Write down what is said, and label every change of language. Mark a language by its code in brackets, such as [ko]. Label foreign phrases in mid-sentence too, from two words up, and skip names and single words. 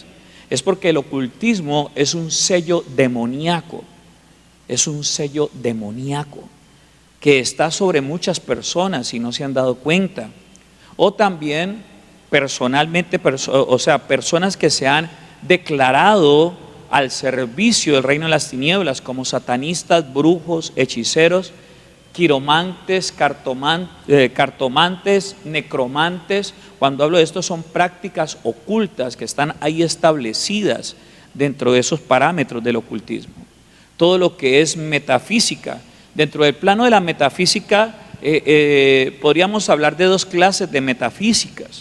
[es] Es porque el ocultismo es un sello demoníaco, es un sello demoníaco que está sobre muchas personas y no se han dado cuenta. O también personalmente, personas que se han declarado al servicio del reino de las tinieblas, como satanistas, brujos, hechiceros, quiromantes, cartomantes, necromantes. Cuando hablo de esto, son prácticas ocultas que están ahí establecidas dentro de esos parámetros del ocultismo. Todo lo que es metafísica, dentro del plano de la metafísica, podríamos hablar de dos clases de metafísicas.